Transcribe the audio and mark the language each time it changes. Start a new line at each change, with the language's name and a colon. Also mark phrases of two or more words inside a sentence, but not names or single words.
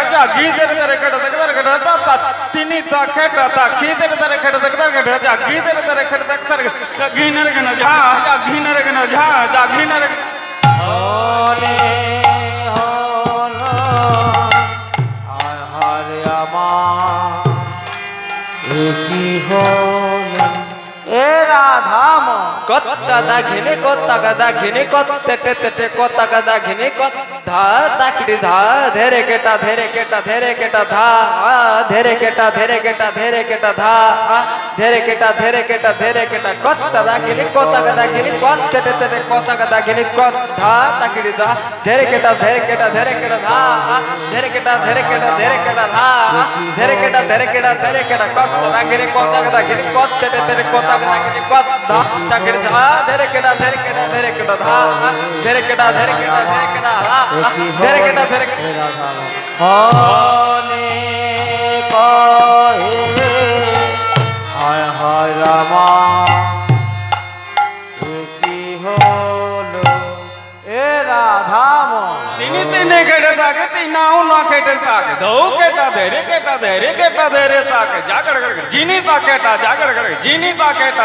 Bangla: জাগি দের দের কেটে দের কেটে তা তিনি তা কেটে তা কি দের দের কেটে দের কেটে জাগি দের দের কেটে দের জাগি নের কেন ঝা জাগি নের কেন ঝা জাগি নের হলে হলো আয় হরে আমার কি হলো এ রাধাম কত্তা দা ঘিনে কত্তা গদা ঘিনে কত্তে তে কত্তা গদা ঘিনে কত্তা তাকড়ি ধা ধেরে কেটা ধা ধেরে কেটা ধা ধেরে কেটা কত্তা দা ঘিনে কত্তা গদা ঘিনে কত্তে তে কত্তা গদা ঘিনে কত্তা তাকড়ি ধা ধেরে কেটা ধা ধেরে কেটা ধা ধেরে কেটা ধা ধেরে কেটা কত্তা দা ঘিনে কত্তা গদা ঘিনে কত্তে তে কত্তা গদা ঘিনে কত্তা তাকড়ি ধা ধেরে কেটা ধা ধেরে কেটা ধা ধেরে কেটা ধেরে কেটা হনে কহে হায় হায় রামা কি হলো এ রাধাম তিনি তিনি কেটে থাকে তিনাও না কেটে থাকে দৌ কেটা ধেরে থাকে জাগড় গড় জিনি তা কেটা জাগড় গড় জিনি তা কেটা